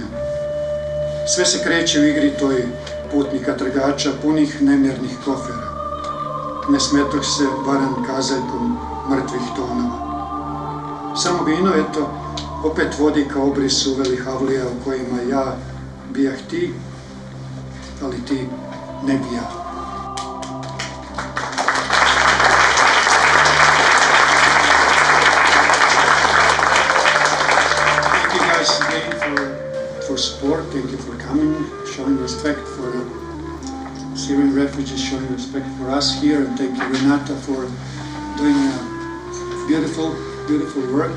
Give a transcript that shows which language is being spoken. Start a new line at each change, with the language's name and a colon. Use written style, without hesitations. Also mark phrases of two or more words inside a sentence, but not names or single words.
Bosnian: Sve se kreće u igri toj putnika trgača punih nemjernih kofera. Ne smetoh se varan kazaljkom mrtvih tonova. Samo vino, eto, opet vodi ka obrisu uvelih avlija u kojima ja bijah ti, ali ti ne bi ja.
English: Thank you guys again for support. Thank you for coming, showing respect for the Syrian refugees, showing respect for us here, and thank you, Renata, for doing beautiful, beautiful work.